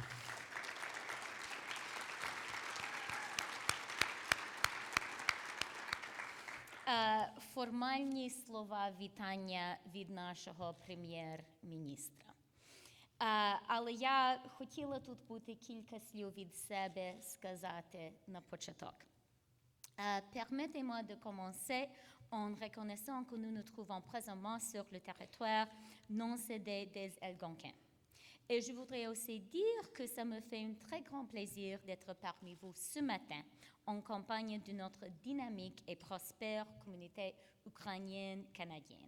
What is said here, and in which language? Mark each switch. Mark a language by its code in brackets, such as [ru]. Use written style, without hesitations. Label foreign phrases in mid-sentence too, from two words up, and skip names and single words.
[uk] Формальні слова вітання від нашого прем'єр-міністра. Але я хотіла тут бути кілька слів від себе сказати на початок. [fr] Permettez-moi de commencer en reconnaissant que nous nous trouvons présentement sur le territoire non cédé des Algonquins. Et je voudrais aussi dire que ça me fait un très grand plaisir d'être parmi vous ce matin en compagnie de notre dynamique et prospère communauté ukrainienne-canadienne.